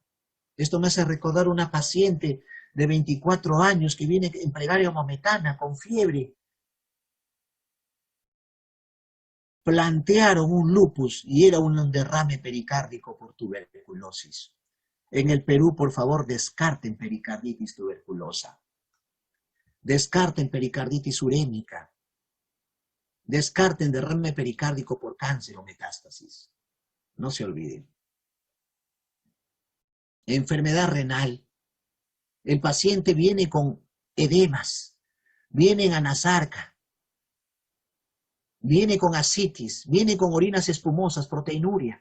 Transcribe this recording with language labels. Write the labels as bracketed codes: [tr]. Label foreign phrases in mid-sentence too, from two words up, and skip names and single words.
[es] Esto me hace recordar una paciente de 24 años que viene en plegaria maometana con fiebre. Plantearon un lupus y era un derrame pericárdico por tuberculosis. En el Perú, por favor, descarten pericarditis tuberculosa. Descarten pericarditis urémica. Descarten derrame pericárdico por cáncer o metástasis. No se olviden. Enfermedad renal. El paciente viene con edemas, viene en anasarca, viene con ascitis, viene con orinas espumosas, proteinuria.